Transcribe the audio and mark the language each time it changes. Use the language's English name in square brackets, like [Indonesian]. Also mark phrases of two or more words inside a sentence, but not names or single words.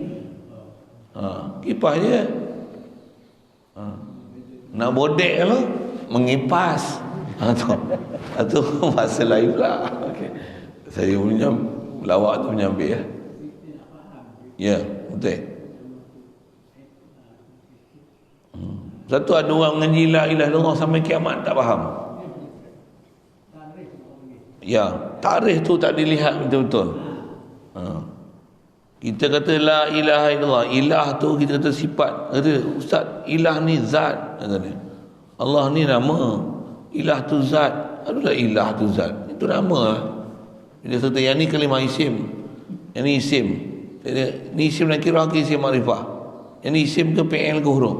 [Malay] Kipas je. Nak bodek lah, mengipas. Itu masa lain pula. Okay. Saya punya lawak tu menyambil ya. Ya, betul. Satu ada orang mengaji [Arabic] لا إله إلا الله [Malay] sampai kiamat tak faham. Ya, tarikh tu tak dilihat betul-betul. Kita kata [Arabic] لا إله إلا الله, [Malay] ilah tu kita kata sifat. Kata ustaz, ilah ni zat, kata dia. Allah ni nama, ilah tu zat. Adulah ilah tu zat. Itu nama. Dia kata yang ni kalimah isim. Yang ni isim. Ni isim nakirah ke isim makrifah. Yang ni isim ke fi'il ke huruf.